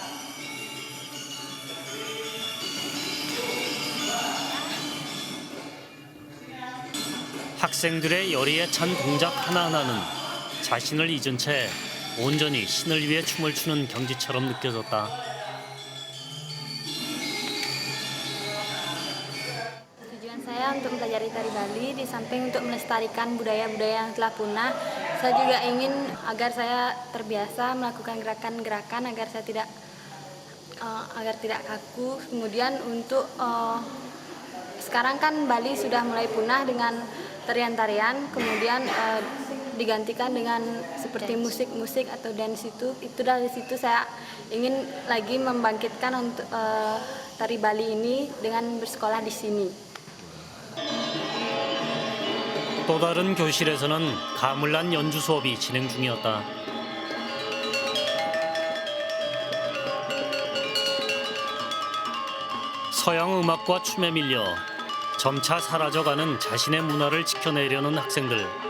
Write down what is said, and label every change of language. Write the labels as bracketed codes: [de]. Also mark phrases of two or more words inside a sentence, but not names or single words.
[ko] 학생들의 열의에 찬 동작 하나하나는 자신을 잊은 채 온전히 신을 위해 춤을 추는 경지처럼 느껴졌다. [id] Tujuan saya untuk mempelajari tari Bali di samping untuk melestarikan budaya-budaya yang telah punah, saya juga ingin agar saya terbiasa melakukan gerakan-gerakan agar saya tidak kaku. Kemudian untuk sekarang kan Bali sudah mulai punah dengan tarian-tarian, kemudian digantikan dengan seperti musik-musik atau dance itu dari situ saya ingin lagi membangkitkan untuk tari Bali ini dengan bersekolah di sini. [ko] 또 다른 교실에서는 가물란 연주 수업이 진행 중이었다. 서양 음악과 춤에 밀려 점차 사라져가는 자신의 문화를 지켜내려는 학생들.